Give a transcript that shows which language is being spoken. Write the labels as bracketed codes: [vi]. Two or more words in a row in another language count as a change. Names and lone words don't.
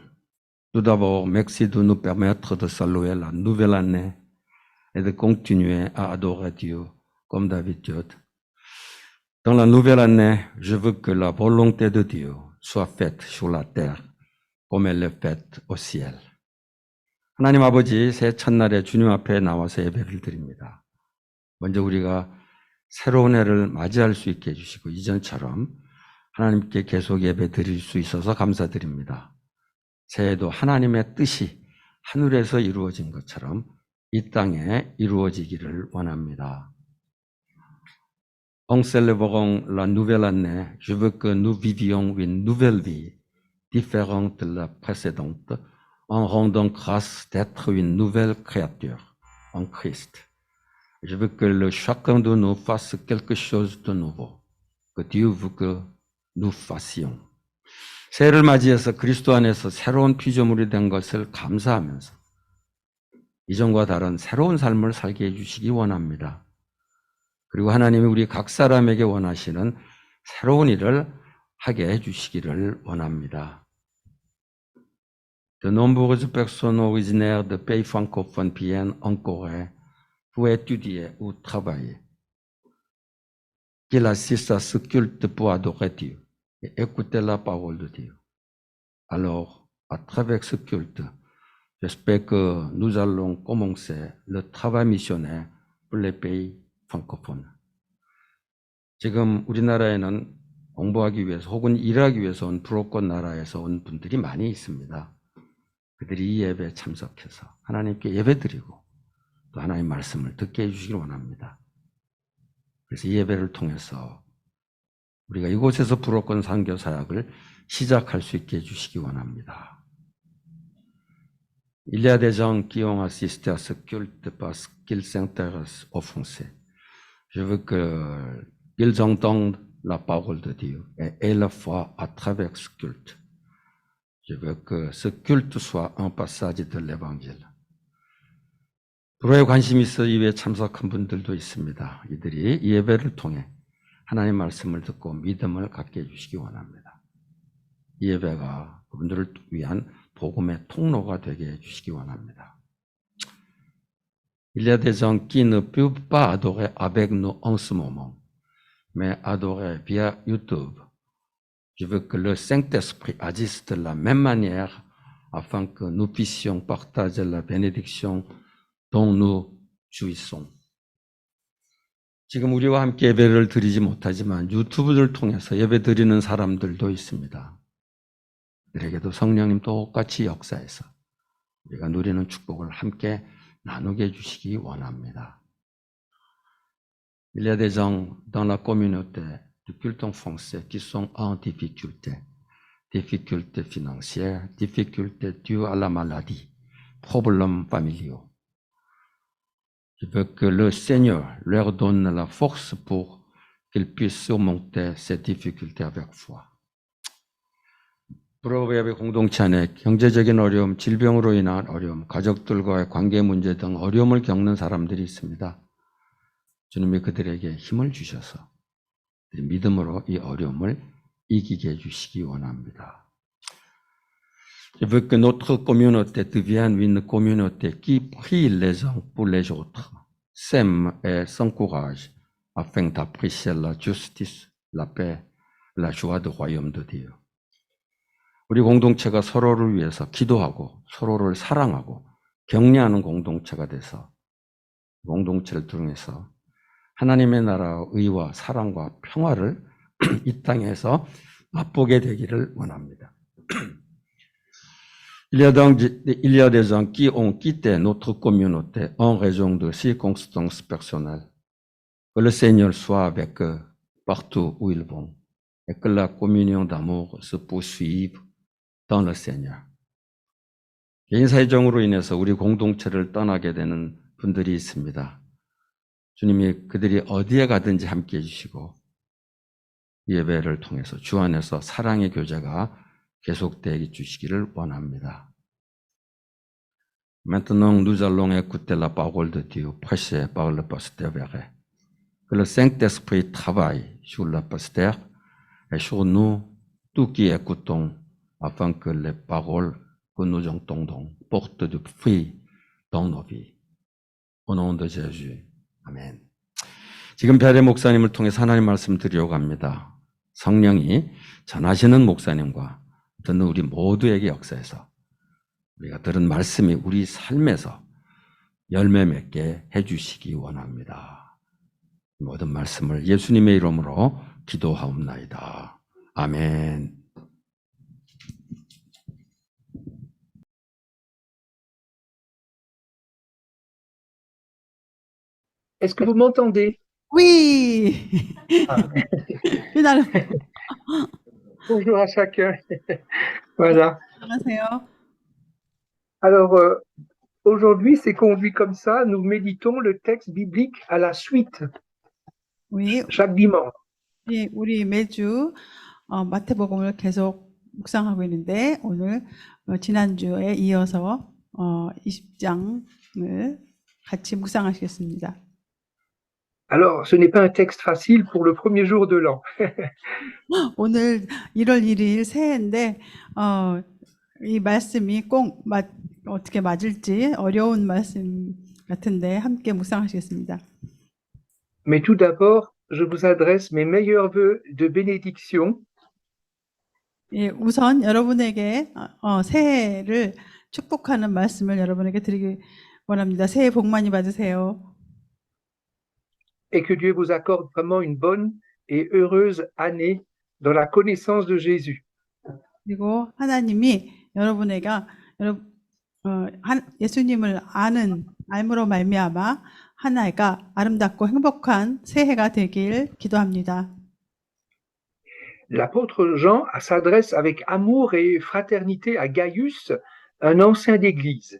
[fr] Tout d'abord, merci de nous permettre de saluer la nouvelle année et de continuer à adorer Dieu comme d'habitude. Dans la nouvelle année, je veux que la volonté de Dieu soit faite sur la terre comme elle est faite au ciel. [ko] 하나님 아버지, 새해 첫날에 주님 앞에 나와서 예배를 드립니다. 먼저 우리가 새로운 해를 맞이할 수 있게 해주시고 이전처럼 하나님께 계속 예배 드릴 수 있어서 감사드립니다. 새해도 하나님의 뜻이 하늘에서 이루어진 것처럼 이 땅에 이루어지기를 원합니다. [fr] En célébrant la nouvelle année, je veux que nous vivions une nouvelle vie différente de la précédente en rendant grâce d'être une nouvelle créature en Christ. Je veux que chacun de nous fasse quelque chose de nouveau, que Dieu veut que nous fassions. [ko] 새해를 맞이해서 그리스도 안에서 새로운 피조물이 된 것을 감사하면서 이전과 다른 새로운 삶을 살게 해주시기 원합니다. 그리고 하나님이 우리 각 사람에게 원하시는 새로운 일을 하게 해주시기를 원합니다. [fr] De nombreuses personnes originaires de pays francophones viennent en Corée pour étudier ou travailler. Qu'ils assistent à ce culte pour adorer Dieu et écouter la parole de Dieu. Alors, à travers ce culte, j'espère que nous allons commencer le travail missionnaire pour les pays francophones. [ko] 지금 우리나라에는 공부하기 위해서 혹은 일하기 위해서 온 불어권 나라에서 온 분들이 많이 있습니다. 그들이 이 예배에 참석해서 하나님께 예배드리고 또 하나님의 말씀을 듣게 해주시길 원합니다. 그래서 이 예배를 통해서 우리가 이곳에서 불어권 선교 사역을 시작할 수 있게 해주시기 원합니다. [fr] Il y a des gens qui ont assisté à ce culte parce qu'ils s'intéressent au français. Je veux qu'ils entendent la parole de Dieu et aient la foi à travers ce culte. Je veux que ce culte soit un passage de l'évangile. [ko] 불어에 관심이 있어 예배에 참석한 분들도 있습니다. 이들이 이 예배를 통해 하나님의 말씀을 듣고 믿음을 갖게 해주시기 원합니다. 이 예배가 그분들을 위한 복음의 통로가 되게 해주시기 원합니다. [fr] Il y a des gens qui ne peuvent pas adorer avec nous en ce moment, mais adorer via YouTube. Je veux que le Saint-Esprit agisse de la même manière afin que nous puissions partager la bénédiction dont nous jouissons. [ko] 지금 우리와 함께 예배를 드리지 못하지만 유튜브를 통해서 예배 드리는 사람들도 있습니다. 그들에게도 성령님 똑같이 역사해서 우리가 누리는 축복을 함께 나누게 해주시기 원합니다. [fr] Il y a des gens dans la communauté du culte en français qui sont en difficulté. Difficultés financières, difficultés dues à la maladie, problèmes familiaux. Je veux que le Seigneur leur donne la force pour qu'ils puissent surmonter ces difficultés avec foi. [ko] 불어예배 공동체 안에 경제적인 어려움, 질병으로 인한 어려움, 가족들과의 관계 문제 등 어려움을 겪는 사람들이 있습니다. 주님이 그들에게 힘을 주셔서 믿음으로 이 어려움을 이기게 해주시기 원합니다. [fr] Je veux que notre communauté devienne une communauté qui prie les uns pour les autres, s'aime et s'encourage afin d'apprécier la justice, la paix, la joie du royaume de Dieu. [ko] 우리 공동체가 서로를 위해서 기도하고 서로를 사랑하고 격려하는 공동체가 돼서 공동체를 통해서 하나님의 나라의 의와 사랑과 평화를 이 땅에서 맛보게 되기를 원합니다. [fr] Il y a des gens qui ont quitté notre communauté en raison de circonstances personnelles. Que le Seigneur soit avec eux partout où ils vont et que la communion d'amour se poursuive dans le Seigneur. [ko] 개인 사정으로 인해서 우리 공동체를 떠나게 되는 분들이 있습니다. 주님이 그들이 어디에 가든지 함께 해주시고 예배를 통해서 주 안에서 사랑의 교제가 계속되게 주시기를 원합니다. [fr] Maintenant, nous allons écouter la parole de Dieu prêchée par le pasteur Verret. que le Saint-Esprit travaille sur le pasteur et sur nous, tous qui écoutons, afin que les paroles que nous entendons portent du fruit dans nos vies. Au nom de Jésus. [ko] 아멘. 지금 베레 목사님을 통해서 하나님 말씀 드리려고 합니다. 성령이 전하시는 목사님과 듣는 우리 모두에게 역사해서 우리가 들은 말씀이 우리 삶에서 열매 맺게 해주시기 원합니다. 모든 말씀을 예수님의 이름으로 기도하옵나이다. 아멘. [fr] Est-ce que vous m'entendez? Oui. Ah. Finalement. Bonjour à chacun. Voilà. [ko] 안녕하세요. [fr] Alors, aujourd'hui, c'est conduit comme ça. Nous méditons le texte biblique à la suite, Oui, chaque dimanche. [ko] 우리 매주 마태복음을 계속 묵상하고 있는데 오늘 지난주에 이어서 20장을 같이 묵상하시겠습니다. [fr] Alors, ce n'est pas un texte facile pour le premier jour de l'an. [ko] 오늘 1월 1일 새해인데 이 말씀이 꼭 어떻게 맞을지 어려운 말씀 같은데 함께 묵상하시겠습니다. [fr] Mais tout d'abord, je vous adresse mes meilleurs vœux de bénédiction [ko] 예, 우선 여러분에게 새해를 축복하는 말씀을 여러분에게 드리기 원합니다. 새해 복 많이 받으세요. [fr] et que Dieu vous accorde vraiment une bonne et heureuse année dans la connaissance de Jésus. [ko] 그리고 하나님이 여러분에게 예수님을 알므로 말미암아 하나가 아름답고 행복한 새해가 되길 기도합니다. [fr] L'apôtre Jean s'adresse avec amour et fraternité à Gaius, un ancien d'église.